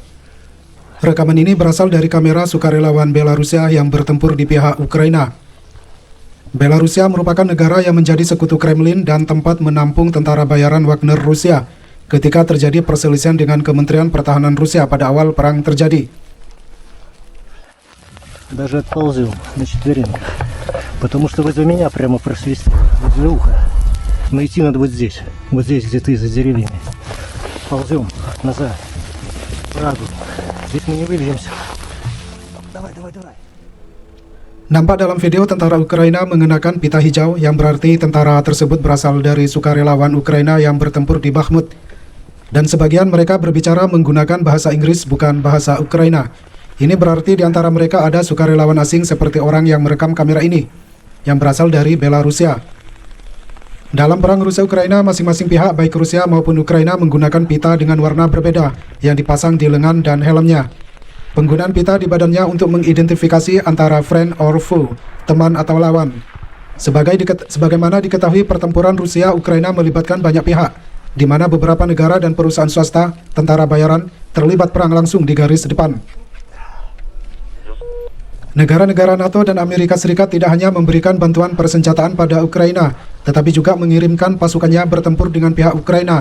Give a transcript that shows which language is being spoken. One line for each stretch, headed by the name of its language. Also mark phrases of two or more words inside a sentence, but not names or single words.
Indonesian: Rekaman ini berasal dari kamera sukarelawan Belarusia yang bertempur di pihak Ukraina. Belarusia merupakan negara yang menjadi sekutu Kremlin dan tempat menampung tentara bayaran Wagner Rusia ketika terjadi perselisihan dengan Kementerian Pertahanan Rusia pada awal perang terjadi.
Russian: Даже отползем на четвереньках, потому что возле меня прямо просвистело, возле уха. Но идти надо вот здесь где-то из-за деревьями. Ползем назад, правду. Здесь мы не вылеземся. Давай.
Indonesian: Nampak dalam video tentara Ukraina mengenakan pita hijau yang berarti tentara tersebut berasal dari sukarelawan Ukraina yang bertempur di Bakhmut. Dan sebagian mereka berbicara menggunakan bahasa Inggris bukan bahasa Ukraina. Ini berarti di antara mereka ada sukarelawan asing seperti orang yang merekam kamera ini, yang berasal dari Belarusia. Dalam perang Rusia-Ukraina, masing-masing pihak baik Rusia maupun Ukraina menggunakan pita dengan warna berbeda yang dipasang di lengan dan helmnya. Penggunaan pita di badannya untuk mengidentifikasi antara
English: friend or foe,
Indonesian: teman atau lawan. Sebagaimana diketahui, pertempuran Rusia-Ukraina melibatkan banyak pihak, di mana beberapa negara dan perusahaan swasta, tentara bayaran, terlibat perang langsung di garis depan. Negara-negara NATO dan Amerika Serikat tidak hanya memberikan bantuan persenjataan pada Ukraina, tetapi juga mengirimkan pasukannya bertempur dengan pihak Ukraina.